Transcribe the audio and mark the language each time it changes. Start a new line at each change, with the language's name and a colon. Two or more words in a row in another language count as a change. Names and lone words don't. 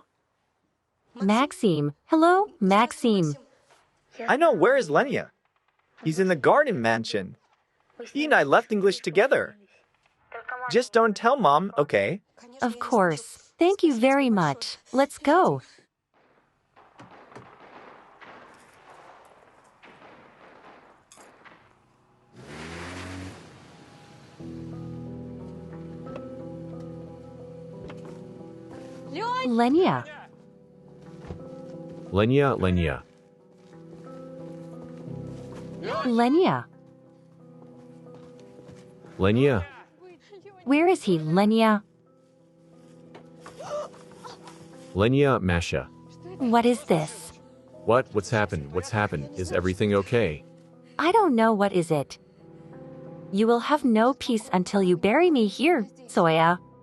English: Maxime. Hello, Maxime. I know, where is Lena? He's in the garden mansion. He and I left English together. Just don't tell Mom, okay? Of course. Thank you very much. Let's go. Lena. Lena, Lena. Lena. Lena. Where is he, Lena? Lena, Masha. What is this? What? What's happened? What's happened? Is everything okay? I don't know what is it. You will have no peace until you bury me here, Zoya.